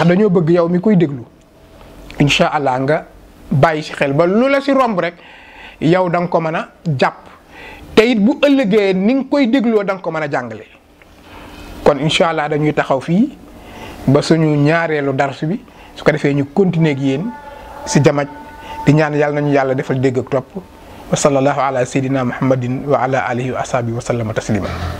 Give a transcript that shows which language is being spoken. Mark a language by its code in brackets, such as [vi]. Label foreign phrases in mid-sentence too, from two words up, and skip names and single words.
[wo] dañoo bëgg yow mi koy déglu [ar] إن شاء الله [wo] nga bàyyi ci xel ba lu la ci romb rek yow da nga ko mën a jàpp te it bu ëllëgee ni nga koy dégloo da nga ko mën a jàngale kon [ar] إن شاء الله [wo] dañuy taxaw fii ba suñu ñaareelu darsu bi su ko defee ñu continuer ak yéen ci jamaj di ñaan yàlla nañu yàlla defal dégg ak topp [ar] وصلى الله على سيدنا محمد وعلى آله وأصحابه وسلم تسليما